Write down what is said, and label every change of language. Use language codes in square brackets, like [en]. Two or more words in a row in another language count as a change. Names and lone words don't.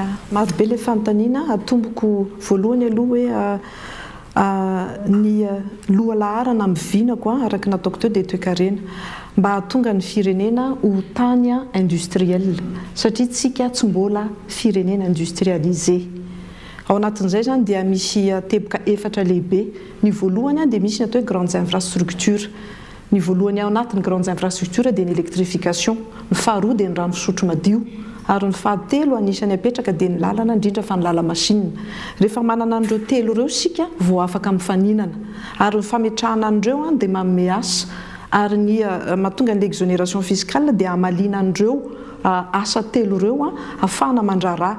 [mg] Maro be ilay fanontaniana atomboko voalohany aloha hoe ny loha laharana mivinako araka nataoko teo dia toe-karena mba hahatonga ny firenena ho tany industriel satria tsika tsy mbola firenena industrialisé. Ao anatin'izay zany dia misy teboka efatra lehibe. Ny voalohany dia misy ny atao hoe [fr] grandes infrastructures. [mg] Ny voalohany ao anatin'ny [fr] grandes infrastructures [mg] dia ny électrification, ny faharoa dia ny rano fisotro madio, ary ny fahatelo anisany apetraka dia ny lalana indrindra fa ny lala-masinina. Rehefa manana an'ireo telo ireo sika vao afaka mifaninana ary ny fametrahana an'ireo dia manome asa ary ny mahatonga ny [fr] exonération fiscale [mg] dia hamalina an'ireo asa telo ireo ahafahana mandraharaha.